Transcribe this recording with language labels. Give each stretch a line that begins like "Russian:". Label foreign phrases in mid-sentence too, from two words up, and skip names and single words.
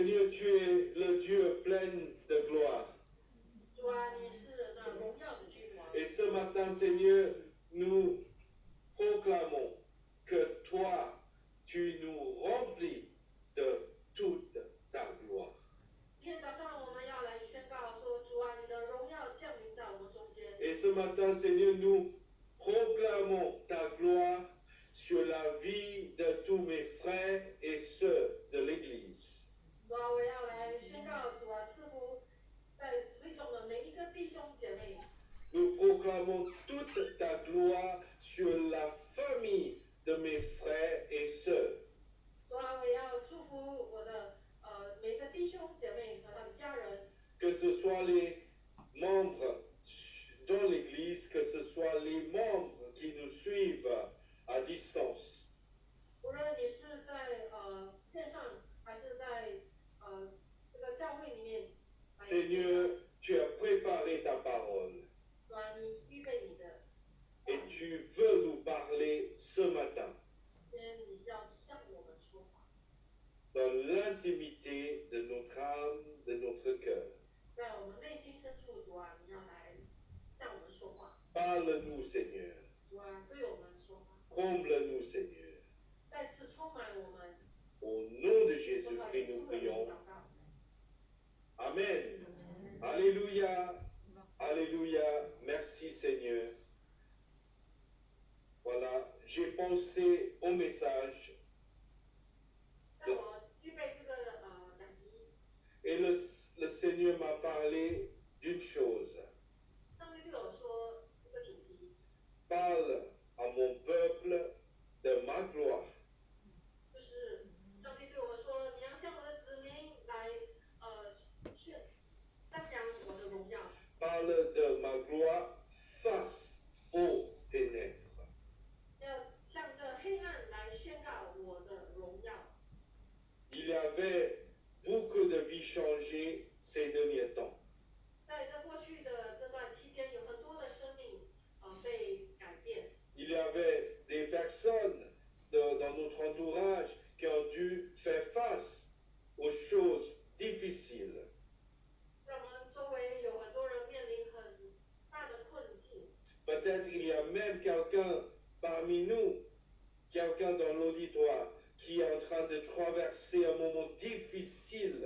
French: tu es le Dieu plein de gloire.
Chinese: 主啊，你是那荣耀的君王。
French: Et ce matin, Seigneur, nous proclamons que toi, tu nous remplis de toute ta gloire.
Chinese: 今天早上我们要来宣告说，主啊，你的荣耀降临在我们中间。
French: Et ce matin, Seigneur, nous proclamons ta gloire sur la vie de tous mes frères et sœurs de l'Église.
Chinese: 主啊，我要来宣告，主啊，赐福在会中的每一个弟兄姐妹。
French: Nous proclamons toute ta gloire sur la famille de mes frères et sœurs.
Chinese: 主啊，我要祝福我的每个弟兄姐妹和他的家人，
French: Que ce soit les membres dans l'Église, que ce soit les membres qui nous suivent à distance.
Chinese: 无论你是在线上还是在这个教会里面。
French: Seigneur, tu as préparé ta parole
Chinese: 主啊，你预备你的，
French: et tu veux nous parler ce matin
Chinese: 今天你是要向我们说话，
French: dans l'intimité de notre âme, de notre cœur.
Chinese: 在我们内心深处，主啊，你要来向我们说话。
French: Parle-nous, Seigneur.
Chinese: 主啊，对我们说话，
French: Comble-nous, Seigneur.
Chinese: 再次充满我们。
French: Au nom de
Chinese: 奉
French: Jésus-Christ,
Chinese: 耶
French: nous
Chinese: 稣的名
French: prions.
Chinese: 祷告。
French: Amen. Alléluia. Alléluia. Merci, Seigneur. Voilà, j'ai pensé au message
Chinese: 在我预备这个讲题，
French: et le Seigneur m'a parlé d'une chose.
Chinese: 上帝对我说一个主题，
French: Parle à mon peuple de ma gloire.
Chinese: 就是上帝对我说，你要向我的子民来赞扬我的荣耀，
French: Parle de ma gloire face aux ténèbres.
Chinese: 要向着黑暗来宣告我的荣耀。
French: Il y avait beaucoup de vies changées ces derniers temps.
Chinese: 在这过去的这段期间，有很多的生命被改变。
French: Il y avait des personnes dans notre entourage qui ont dû faire face aux choses difficiles.
Chinese: 在我们周围有很多人面临很大的困境，
French: Peut-être il y a même quelqu'un parmi nous, quelqu'un dans l'auditoire, qui est en train de traverser un moment difficile.